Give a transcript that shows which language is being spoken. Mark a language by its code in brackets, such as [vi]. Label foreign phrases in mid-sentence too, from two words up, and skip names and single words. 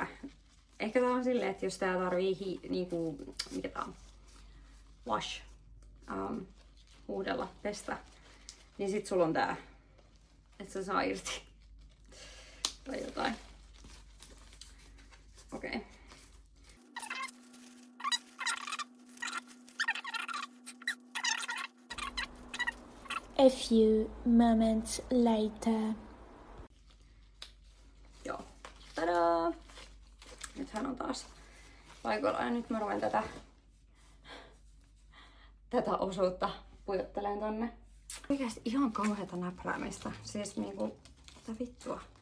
[fi] Ehkä tää on silleen, että jos tää tarvii niinku, mikä tää on? Wash. Huudella, pestä. Niin sit sulla on tää. Että se saa irti. Tai jotain. Okei. Okay. [en] A few moments later. [fi] Joo. Tadaa! Nyt hän on taas paikalla ja nyt mä ruen tätä osuutta pujottelen tonne. Oikeesti ihan kauheeta näpräämistä. Siis niinku, mitä vittua.